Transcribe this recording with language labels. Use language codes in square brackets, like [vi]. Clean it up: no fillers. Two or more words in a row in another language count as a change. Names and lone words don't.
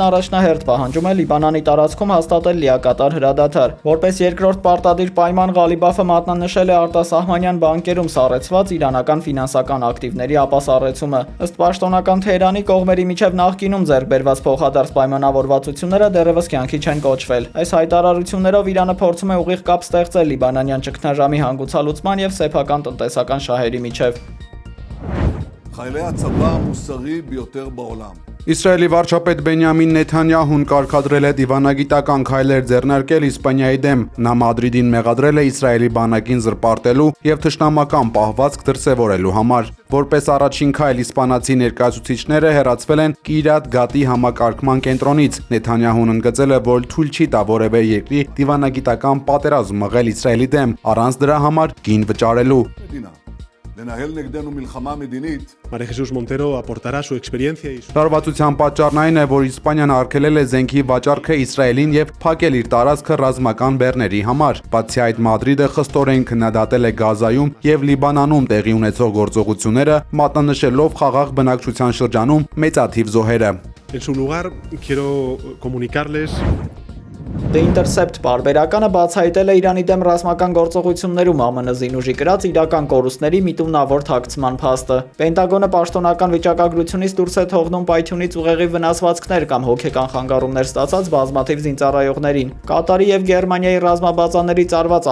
[hy] առաջնահերթ պահանջում է Լիբանանի տարածքում հաստատել լիակատար հրադադար։ Որպես երկրորդ պարտադիր պայման Ղալիբաֆը մատնանշել է արտասահմանյան բանկերում սառեցված իրանական ֆինանսական ակտիվների ապասառեցումը։ Ըստ պաշտոնական Թեհրանի կողմերի միջև նախկինում ձեռք բերված փոխադարձ պայմանավորվածությունները դեռևս կյանքի չեն կոչվել։ Այս հայտարարություններով Իրանը փորձում է ուղիղ կապ ստեղծել լիբանանյան ճգնաժամի հանգուցալուծման եւ սեփական տնտեսական շահերի միջև։ [he] חיילי הצבא המוסרי ביותר בעולם. [hy] Իսրայելի վարչապետ Բենյամին Նեթանյահուն կարգադրել է դիվանագիտական քայլեր ձեռնարկել Իսպանիայի դեմ։ Նա Մադրիդին մեղադրել է Իսրայելի բանակին զրպարտելու եւ թշնամական պահվածք դրսեւորելու համար։ Որպես առաջին քայլ իսպանացի ներկայացուցիչները հեռացվել են Կիրիաթ Գատի համակարգման կենտրոնից։ Նեթանյահուն ընդգծել է, որ թույլ չի տա որևէ երկրի դիվանագիտական պատերազմ մղել Իսրայելի դեմ, առանց դրա համար գին վճարելու։ [he] לנהל נגדנו מלחמה מדינית. [es] María Jesús Montero aportará su experiencia y su... [hy] Լարվածության պատճառն այն է, որ Իսպանիան արգելել է զենքի վաճառքը Իսրայելին եւ փակել իր տարածքը ռազմական բեռների համար։ Բացի այդ, Մադրիդը խստորեն քննադատել է Գազայում եւ Լիբանանում տեղի ունեցող գործողությունները, մատնանշելով խաղաղ բնակչության շրջանում մեծաթիվ զոհերը։ [es] En su lugar, quiero comunicarles [hy] The Intercept պարբերականը բացահայտել է Իրանի դեմ ռազմական գործողություններում ԱՄՆ զինուժի կրած իրական կորուստների միտումնավոր թաքցման փաստը։ Պենտագոնը պաշտոնական վիճակագրությունից դուրս է թողնում պայթյունից ուղեղի վնասվածքներ կամ հոգեկան խանգարումներ ստացած բազմաթիվ զինծառայողներին։ Կատարի եւ Գերմանիայի ռազմաբազաներից արված